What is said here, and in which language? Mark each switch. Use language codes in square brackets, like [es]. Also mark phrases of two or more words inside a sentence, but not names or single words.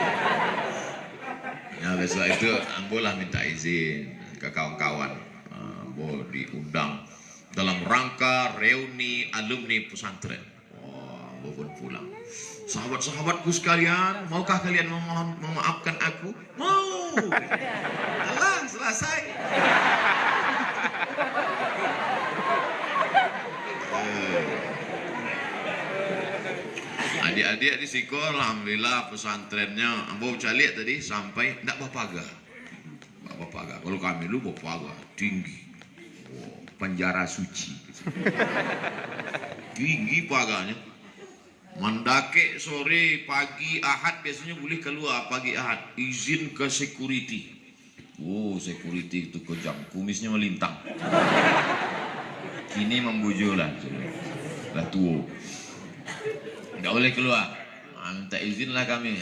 [min] Ya besok itu ambolah minta izin ke kawan-kawan. Ambo diundang dalam rangka reuni alumni pesantren. Ambo pun pulang. [id] Sahabat-sahabatku sekalian, maukah kalian memaafkan aku? Mau. [min] Alah, selesai. Adik-adik di Siko, alhamdulillah pesantrennya ambo calik tadi sampai ndak bapaga. Kalau kami dulu bapaga tinggi. [id] Penjara suci. Tinggi paganya. Mendake sore pagi Ahad biasanya boleh keluar pagi Ahad, izin ke security. Security itu kejam, kumisnya melintang. [min] Kini membujuk lah tua. [id] Nggak boleh keluar, minta izin lah kami.